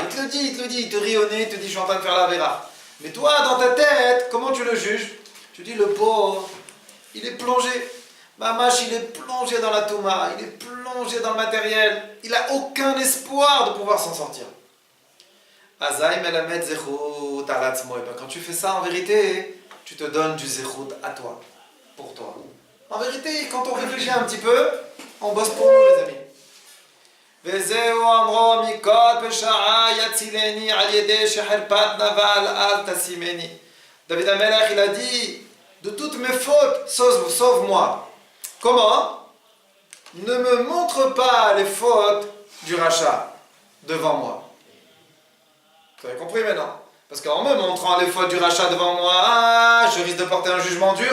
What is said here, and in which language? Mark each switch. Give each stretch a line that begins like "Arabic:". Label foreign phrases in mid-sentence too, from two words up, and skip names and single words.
French: Il te le dit, il te rit au nez, il te dit, je suis en train de faire la Avera. Mais toi, dans ta tête, comment tu le juges? Tu dis, le pauvre, il est plongé. Mamash, il est plongé dans la Touma, il est plongé dans le matériel. Il n'a aucun espoir de pouvoir s'en sortir.
Hebrew: אזי מלמד זכות על עצמו.
French: Quand tu fais ça, en vérité, tu te donnes du zechut à toi. Pour toi. En vérité, quand on réfléchit un petit peu, on bosse pour nous, les amis.
Hebrew: וזהו אמרו מכל פשעה יצילני על ידי שחרפת נבל אל תשימני.
French: David Amelech, il a dit, de toutes mes fautes, sauve-moi. Comment? Ne me montre pas les fautes du rachat devant moi. Vous avez compris maintenant? Parce qu'en me montrant les fautes du rachat devant moi, je risque de porter un jugement dur.